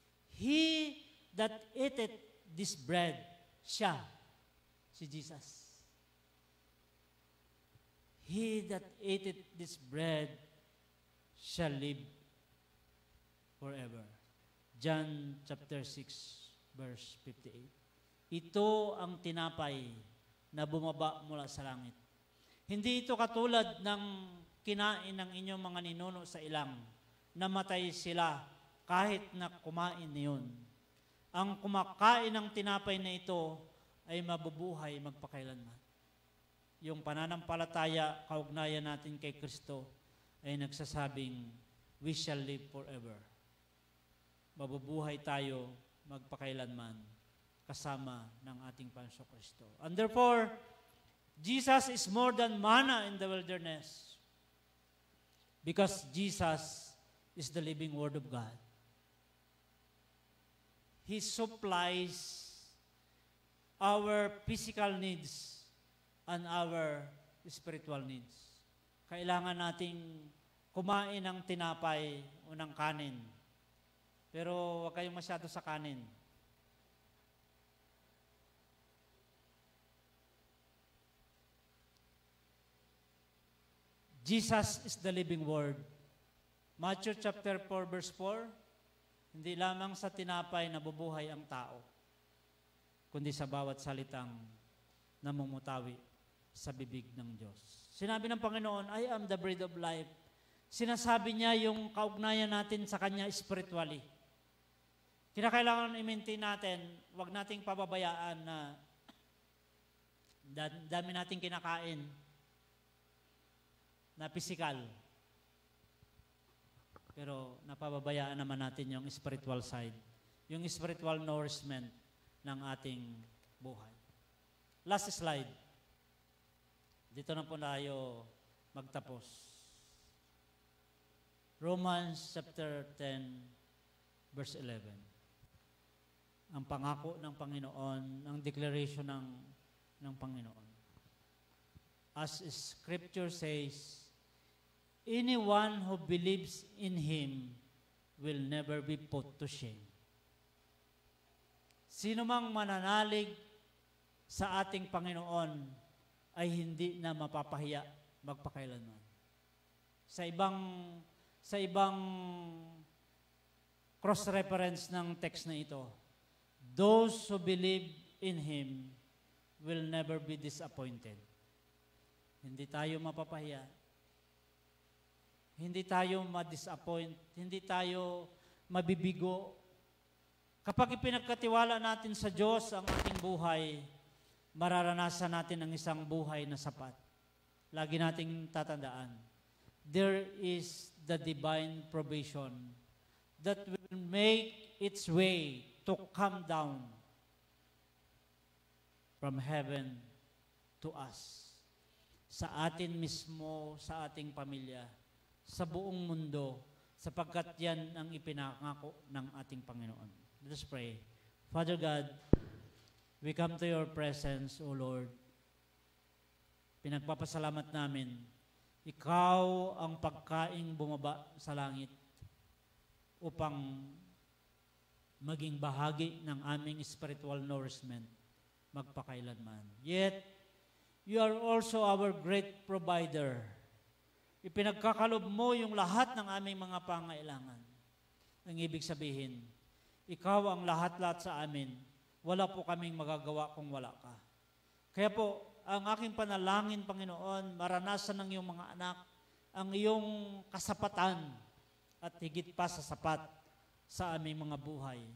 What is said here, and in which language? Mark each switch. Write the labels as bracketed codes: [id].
[en] He that eateth this bread, [tl] siya, si Jesus. [en] He that eateth this bread shall live forever. John chapter 6, verse 58. [tl] Ito ang tinapay na bumaba mula sa langit. Hindi ito katulad ng kinain ng inyong mga ninuno sa ilang. Namatay sila kahit na kumain niyon. Ang kumakain ng tinapay na ito ay mabubuhay magpakailanman. Yung pananampalataya, kaugnayan natin kay Kristo ay nagsasabing, [en] we shall live forever. [tl] Mabubuhay tayo magpakailanman kasama ng ating Panginoong Kristo. [en] And therefore, Jesus is more than manna in the wilderness because Jesus is the living Word of God. He supplies our physical needs and our spiritual needs. [tl] Kailangan nating kumain ng tinapay o ng kanin. Pero huwag kayong masyado sa kanin. [en] Jesus is the living Word. Matthew chapter 4 verse 4, [tl] hindi lamang sa tinapay nabubuhay ang tao, kundi sa bawat salitang namumutawi sa bibig ng Diyos. Sinabi ng Panginoon, [en] I am the bread of life. [tl] Sinasabi niya yung kaugnayan natin sa Kanya spiritually. Kinakailangan i-maintain natin, wag nating pababayaan na dami nating kinakain na physical. Pero napababayaan naman natin yung spiritual side, yung spiritual nourishment ng ating buhay. [en] Last slide. [tl] Dito na po tayo magtapos. [en] Romans chapter 10 verse 11. [tl] Ang pangako ng Panginoon, ang declaration ng Panginoon. [en] As Scripture says, anyone who believes in Him will never be put to shame. [tl] Sino mang mananalig sa ating Panginoon ay hindi na mapapahiya magpakailanman. Sa ibang cross-reference ng text na ito, [en] those who believe in Him will never be disappointed. [tl] Hindi tayo mapapahiya. Hindi tayo ma-disappoint. Hindi tayo mabibigo. Kapag ipinagkatiwala natin sa Diyos ang ating buhay, mararanasan natin ang isang buhay na sapat. Lagi nating tatandaan, [en] there is the divine provision that will make its way to come down from heaven to us. [tl] Sa atin mismo, sa ating pamilya, sa buong mundo, sapagkat yan ang ipinangako ng ating Panginoon. [en] Let us pray. Father God, we come to your presence, O Lord. [tl] Pinagpapasalamat namin, Ikaw ang pagkaing bumaba sa langit upang maging bahagi ng aming spiritual nourishment magpakailanman. [en] Yet, you are also our great provider. [tl] Ipinagkakalob mo yung lahat ng aming mga pangailangan. Ang ibig sabihin, Ikaw ang lahat-lahat sa amin. Wala po kaming magagawa kung wala ka. Kaya po, ang aking panalangin, Panginoon, maranasan ng iyong mga anak ang iyong kasapatan at higit pa sa sapat sa aming mga buhay.